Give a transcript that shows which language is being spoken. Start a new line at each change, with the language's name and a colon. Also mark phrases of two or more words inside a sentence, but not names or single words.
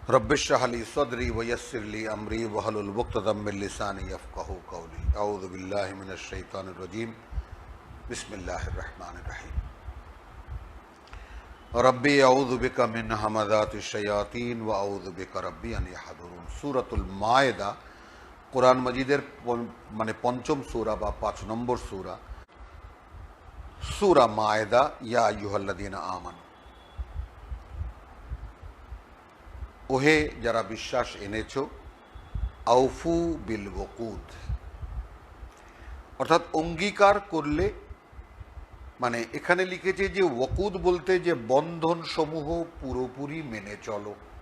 Arabic: رب اشرح لي صدري ويسر لي أمري واحلل عقدة من لساني يفقهوا قولي. أعوذ بالله من الشيطان الرجيم. بسم الله الرحمن الرحيم. رب أعوذ بك من همزات الشياطين وأعوذ بك رب أن يحضرون.
Bangla: সূরাতুল মায়েদা কুরআন মজীদের মানে পঞ্চম সূরা বা 5 নম্বর সূরা, সূরা মায়েদা।
Arabic: يا أيها الذين آمنوا,
Bangla: ওহে যারা বিশ্বাস এনেছো,
Arabic: أوفوا بالعقود,
Bangla: অর্থাৎ অঙ্গীকার করলে, মানে এখানে লিখেছে যে ওকুদ বলতে যে বন্ধন সমূহ পুরোপুরি মেনে চলো।